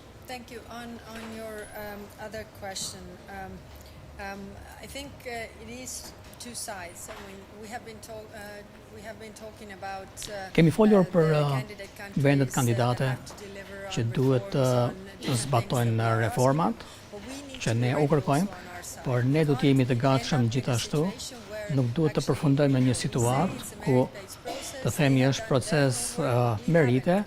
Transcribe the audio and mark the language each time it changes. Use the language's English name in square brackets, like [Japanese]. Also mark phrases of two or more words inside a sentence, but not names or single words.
[English] Thank you. On your other question, I think it is two sides. I mean, we have been talking about [Albanian] Kemi folur për vendet kandidate që duhet të zbatojnë reformat, që ne u kërkojmë, por ne do të jemi të gatshëm gjithashtu. Nuk duhet të përfundojmë në një situatë ku të themi është proces merite.